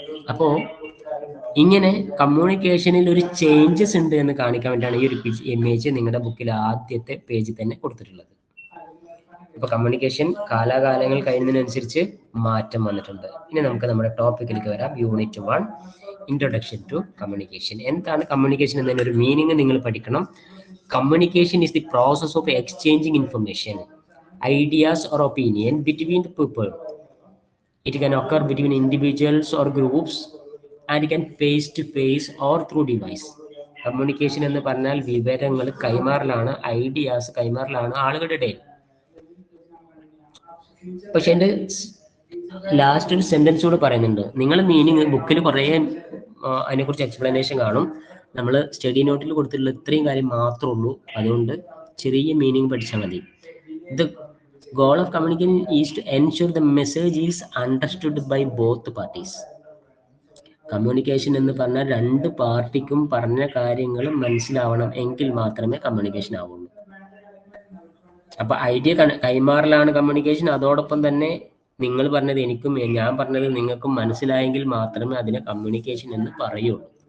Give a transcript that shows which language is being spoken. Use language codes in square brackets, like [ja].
[ml] അപ്പോ ഇങ്ങനെ കമ്മ്യൂണിക്കേഷനിൽ ഒരു ചേഞ്ചസ് ഉണ്ട് എന്ന് കാണിക്കാൻ വേണ്ടിയാണ് ഈ ഒരു ഇമേജ് നിങ്ങളുടെ ബുക്കിൽ ആദ്യത്തെ പേജിൽ തന്നെ കൊടുത്തിട്ടുള്ളത്. ഇപ്പൊ കമ്മ്യൂണിക്കേഷൻ കാലാകാലങ്ങൾ കഴിയുന്നതിനനുസരിച്ച് മാറ്റം വന്നിട്ടുണ്ട്. ഇനി നമുക്ക് നമ്മുടെ ടോപ്പിക്കിലേക്ക് വരാം. Unit 1, introduction to communication. എന്താണ് കമ്മ്യൂണിക്കേഷൻ എന്നതിന്റെ ഒരു മീനിങ് നിങ്ങൾ പഠിക്കണം. [en] Communication is the process of exchanging information, ideas or opinion between the people. It can occur between individuals or groups and can face to face or through device. [ml] Communication എന്ന് പറഞ്ഞാൽ വിവരങ്ങൾ കൈമാറലാണ്, ideas കൈമാറലാണ് ആളുകളുടെ ഇടയിൽ. പക്ഷെ എൻ്റെ last ഒരു sentence കൂടെ പറയുന്നുണ്ട്. നിങ്ങൾ മീനിങ് ബുക്കിൽ കുറേ അതിനെക്കുറിച്ച് എക്സ്പ്ലനേഷൻ കാണും. നമ്മൾ സ്റ്റഡി നോട്ടിൽ കൊടുത്തിട്ടുള്ള ഇത്രയും കാര്യം മാത്രമേ ഉള്ളൂ. അതുകൊണ്ട് ചെറിയ മീനിങ് പഠിച്ചാൽ മതി. [en] The goal of communication is to ensure the message is understood by both parties. [ml] Communication എന്ന് പറഞ്ഞാൽ രണ്ട് പാർട്ടിക്കും പറഞ്ഞ കാര്യങ്ങൾ മനസ്സിലാവണം, എങ്കിൽ മാത്രമേ കമ്മ്യൂണിക്കേഷൻ ആവുള്ളൂ. അപ്പൊ ഐഡിയ കൈമാറലാണ് കമ്മ്യൂണിക്കേഷൻ. അതോടൊപ്പം തന്നെ നിങ്ങൾ പറഞ്ഞത് എനിക്കും ഞാൻ പറഞ്ഞത് നിങ്ങൾക്കും മനസ്സിലായെങ്കിൽ മാത്രമേ അതിനെ കമ്മ്യൂണിക്കേഷൻ എന്ന് പറയുള്ളൂ.